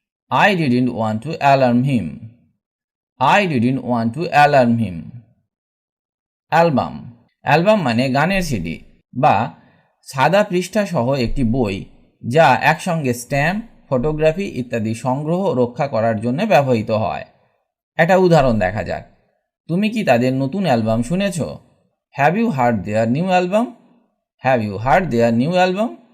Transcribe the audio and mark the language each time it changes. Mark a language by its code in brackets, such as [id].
[en] I didn't want to alarm him. I didn't want to alarm him. [bn] Album মানে গানের CD বা সাদা পৃষ্ঠা সহ একটি বই যা একসঙ্গে স্ট্যাম্প, ফটোগ্রাফি ইত্যাদি সংগ্রহ ও রক্ষা করার জন্য ব্যবহৃত হয়। একটা উদাহরণ দেখা যাক। তুমি কি তাদের নতুন অ্যালবাম শুনেছ? [en] Have you heard their new album? Have you heard their new album?